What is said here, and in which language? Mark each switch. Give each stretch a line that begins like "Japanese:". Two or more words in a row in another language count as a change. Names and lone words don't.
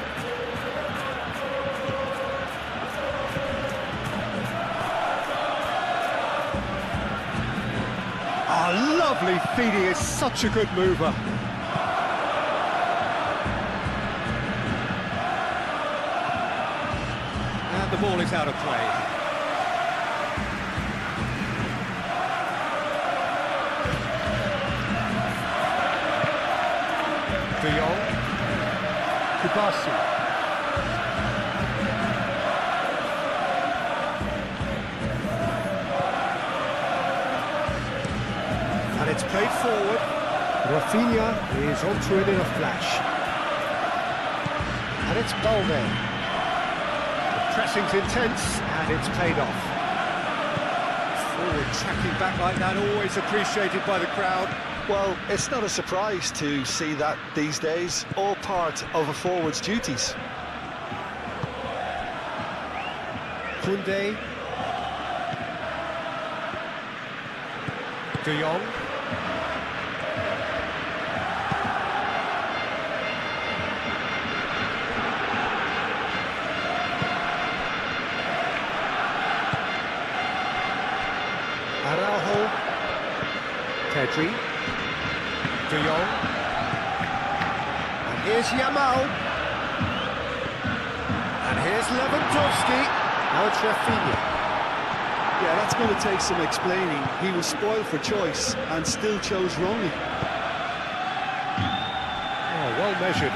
English: Oh, lovely feet. He is such a good mover. And the ball is out of play. De Jong. Kubasi. And it's played forward. Rafinha is onto it in a flash. And it's Balde. The pressing's intense and it's paid off. Forward tracking back like that, always appreciated by the crowd. Well, it's not a surprise to see that these days, all part of a forward's duties. Koundé. De Jong. Araujo. Pedri. De Jong. And here's Yamal. And here's Lewandowski. Now it's Rafinha. Yeah, that's going to take some explaining. He was spoiled for choice and still chose wrongly. Oh, well measured.